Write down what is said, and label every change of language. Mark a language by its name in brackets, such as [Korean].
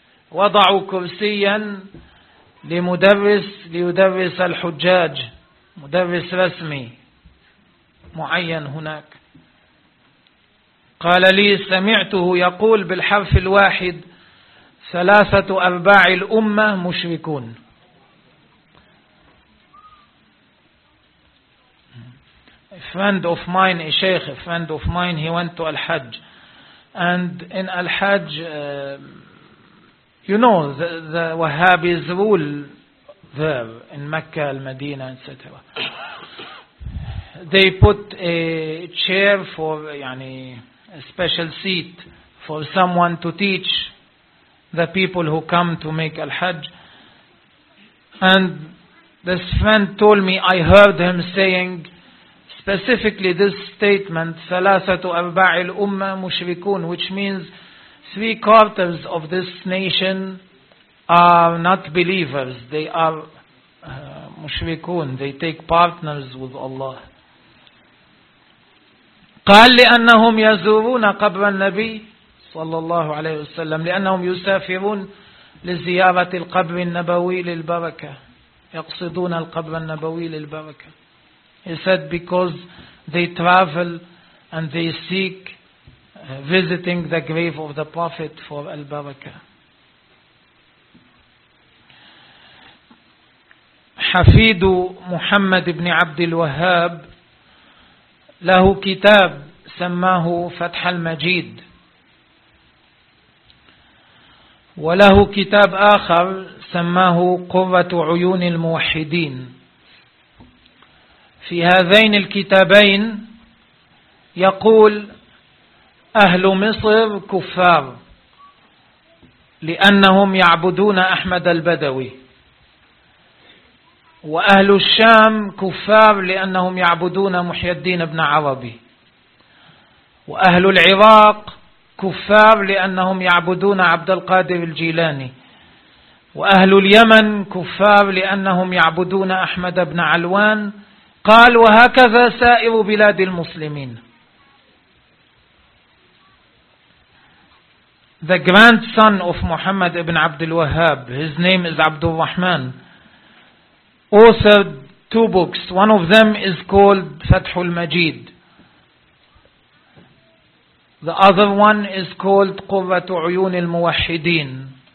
[Arabic] وضعوا كرسيا لمدرس ليدرس الحجاج, مدرس رسمي معين هناك. قال لي سمعته يقول بالحرف الواحد ثلاثة أرباع الأمة مشركون. [English] A friend of mine, a sheikh, a friend of mine, he went to Al-Hajj. And in Al-Hajj, you know, the Wahhabis rule there in Mecca, Al-Madinah, etc. They put a chair for [Arabic] يعني, [English] a special seat for someone to teach the people who come to make Al-Hajj. And this friend told me, I heard him saying specifically this statement, [Arabic] ثَلَاثَةُ أَرْبَاعِ الْأُمَّةِ مُشْرِكُونَ, [English] which means three quarters of this nation are not believers. They are مشركون. They take partners with Allah. [Arabic] قال لأنهم يزورون قبر النبي صلى الله عليه وسلم, لأنهم يسافرون لزيارة القبر النبوي للبركة, يقصدون القبر النبوي للبركة. [English] He said because they travel and they seek visiting the grave of the Prophet for al-baraka. [Arabic] حفيد محمد بن عبد الوهاب له كتاب سماه فتح المجيد, وله كتاب آخر سماه قرة عيون الموحدين. في هذين الكتابين يقول أهل مصر كفار لأنهم يعبدون أحمد البدوي, وأهل الشام كفار لأنهم يعبدون محي الدين بن عربي, وأهل العراق كفار لأنهم يعبدون عبد القادر الجيلاني, وأهل اليمن كفار لأنهم يعبدون أحمد بن علوان. قال وهكذا سائر بلاد المسلمين. [English] The grandson of Muhammad ibn Abdul Wahhab, his name is Abdul Rahman, authored two books. One of them is called Fathul Majid. The other one is called Qurratu Uyun al Muwahideen.